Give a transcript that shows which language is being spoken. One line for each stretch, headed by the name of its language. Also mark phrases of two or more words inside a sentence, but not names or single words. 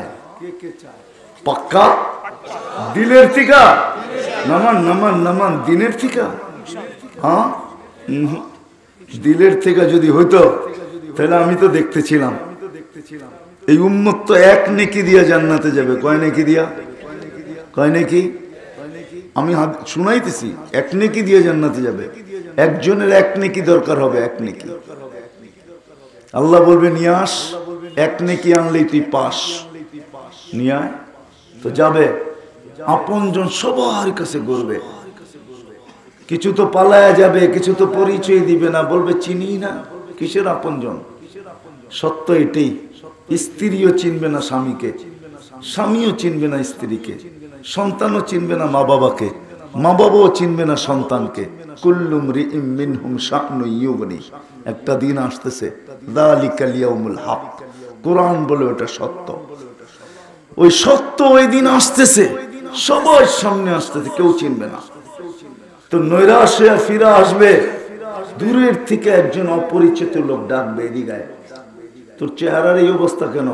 Bangla: পাক্কা দিলের থিকা? নামান নামান নামান, দিনের থিকা? হ্যাঁ, দিলের থেকে যদি হইতো তাহলে আমি তো দেখতেছিলাম এই উম্মত তো এক নেকি দিয়া জান্নাতে যাবে। কয় নেকি দিয়া? কয় নেকি? আমি শুনাইতেছি, এক নেকি দিয়ে জান্নাতে যাবে। একজনের এক নেকি দরকার হবে, এক নেকি। আল্লাহ বলবে নিয়ে আস, এক নেকি আনলেই তুই পাস। নিয়ে আয় তো যাবে। আপনজন সবার কাছে ঘুরবে, কিছু তো পালায়া যাবে, কিছু তো পরিচয় দিবে না, বলবে চিনি না। কিসের আপনজন? সত্য এটাই, স্ত্রীও চিনবে না স্বামীকে, স্বামীও চিনবে না স্ত্রীকে, সন্তানও চিনবে না মা বাবাকে, মা বাবাও চিনবে না সন্তানকে।
Arabic: كل امرئ منهم شأن يغني.
Bangla: একটা দিন আসতেছে,
Arabic: ذلك اليوم الحق.
Bangla: কোরআন বলে ওটা সত্য। ওই সত্য ওই দিন আসতেছে, সবার সামনে আসতেছে, কেউ চিনবে না। তো নৈরাশ হয়ে ফিরে আসবে, দূরের থেকে একজন অপরিচিত লোক ডাকবে, এদিকে তোর চেহারার এই অবস্থা কেন?